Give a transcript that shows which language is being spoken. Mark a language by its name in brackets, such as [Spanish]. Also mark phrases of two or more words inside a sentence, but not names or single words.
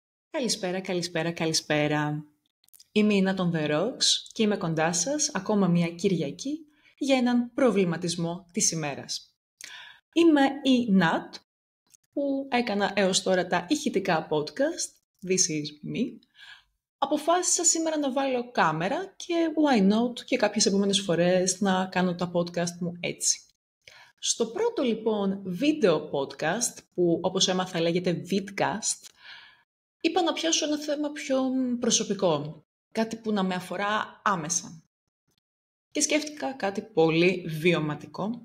[Greek] Καλησπέρα. Είμαι η Νάτων The Rocks και είμαι κοντά σας ακόμα μια Κυριακή για έναν προβληματισμό της ημέρας. Είμαι η Νάτ που έκανα έως τώρα τα ηχητικά podcast, This is me. Αποφάσισα σήμερα να βάλω κάμερα και [English] why not [Greek] και κάποιες επόμενες φορές να κάνω τα podcast μου έτσι. Στο πρώτο λοιπόν βίντεο podcast που όπως έμαθα λέγεται vidcast, είπα να πιάσω ένα θέμα πιο προσωπικό, κάτι που να με αφορά άμεσα. Και σκέφτηκα κάτι πολύ βιωματικό.